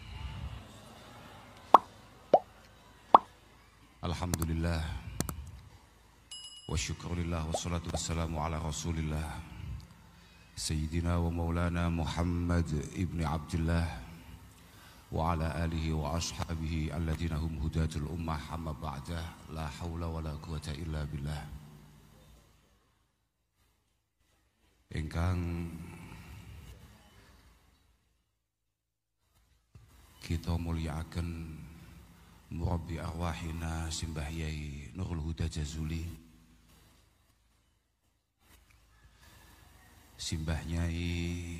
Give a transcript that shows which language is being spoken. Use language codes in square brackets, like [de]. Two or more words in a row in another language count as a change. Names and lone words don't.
[ar] الحمد لله وشكر لله والصلاة والسلام على رسول الله سيدنا ومولانا محمد بن عبد الله وعلى آله وأصحابه الذين هم هداة الأمة أما بعد لا حول ولا قوة إلا بالله. [jv] Ingkang kita muliakan [ar] مربي أرواحنا [jv] Simbah Yai Nurul Huda Jazuli, Simbah Nyai